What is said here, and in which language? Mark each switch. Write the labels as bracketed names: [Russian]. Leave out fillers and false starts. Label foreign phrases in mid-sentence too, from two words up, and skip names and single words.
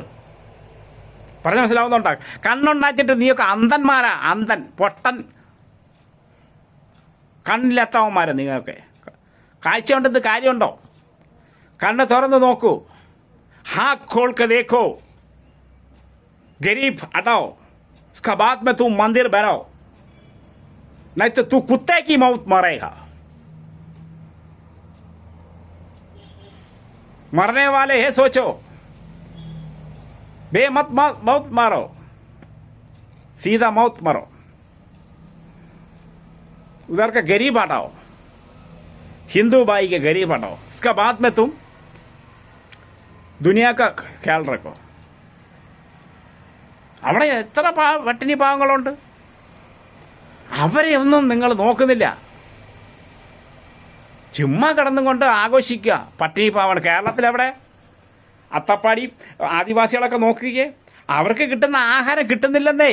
[Malayalam] പറഞ്ഞ മനസ്സിലാവുന്നുണ്ടോ? കണ്ണുണ്ടാക്കിയിട്ട് നീയൊക്കെ അന്ധന്മാരാ, അന്ധൻ പൊട്ടൻ കണ്ണില്ലാത്തവന്മാരാ നിങ്ങൾക്ക്. കാഴ്ച കൊണ്ടെന്ന് കാര്യമുണ്ടോ? കണ്ണ് തുറന്ന് നോക്കൂ. [Hindi] हा खोल के देखो, गरीब हटाओ, उसका बाद में तू मंदिर बनाओ, नहीं तो तू कुत्ते की मौत मरेगा. मरने वाले है सोचो, बेमत मौत मारो, सीधा मौत मरो. उधर का गरीब हटाओ, हिंदू भाई के गरीब हटाओ, इसका बाद में तुम दुनिया का ख्याल रखो. [Malayalam] അവിടെ എത്ര പട്ടിണി പാവങ്ങളുണ്ട്, അവരെ ഒന്നും നിങ്ങൾ നോക്കുന്നില്ല. ചുമ്മാ കിടന്നും കൊണ്ട് ആഘോഷിക്കുക പട്ടിണി പാവങ്ങൾ. കേരളത്തിലെവിടെ അത്തപ്പാടി ആദിവാസികളൊക്കെ നോക്കുകയെ, അവർക്ക് കിട്ടുന്ന ആഹാരം കിട്ടുന്നില്ലെന്നേ.